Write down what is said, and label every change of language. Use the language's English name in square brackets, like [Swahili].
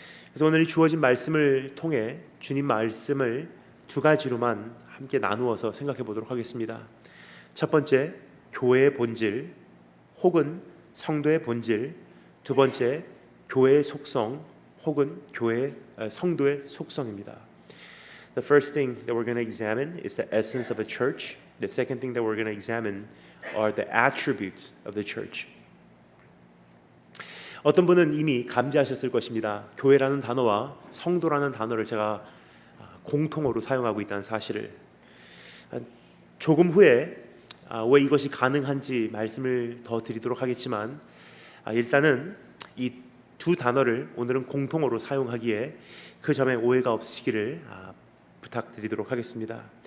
[Korean] 그래서 오늘 이 주어진 말씀을 통해 주님 말씀을 두 가지로만 함께 나누어서 생각해 보도록 하겠습니다. 첫 번째, 교회의 본질 혹은 성도의 본질. 두 번째, 교회의 속성 혹은 성도의 속성입니다. [English] The first thing that we're going to examine is the essence of a church. The second thing that we're going to examine are the attributes of the church. [Korean] 어떤 분은 이미 감지하셨을 것입니다. 교회라는 단어와 성도라는 단어를 제가 공통어로 사용하고 있다는 사실을. 조금 후에 왜 이것이 가능한지 말씀을 더 드리도록 하겠지만, 일단은 이 두 단어를 오늘은 공통어로 사용하기에 그 점에 오해가 없으시기를 부탁드리도록 하겠습니다.